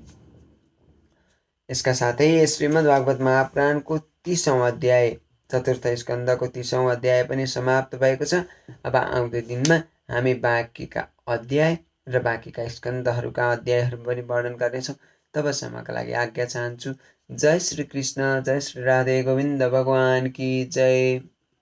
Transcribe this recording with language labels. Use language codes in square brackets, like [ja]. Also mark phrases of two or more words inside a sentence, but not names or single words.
[ne] यसका साथै श्रीमद्भागवत महापुराणको 30औं अध्याय चतुर्थ स्कन्धको 30औं अध्याय पनि समाप्त भएको छ। अब आउँदो दिनमा हामी बाँकीका अध्याय र बाँकीका स्कन्धहरूका अध्यायहरू पनि वर्णन गर्नेछौँ। तबसम्मका लागि आज्ञा चाहन्छु। [hi] जय श्री कृष्ण, जय श्री राधे गोविन्द भगवान की जय।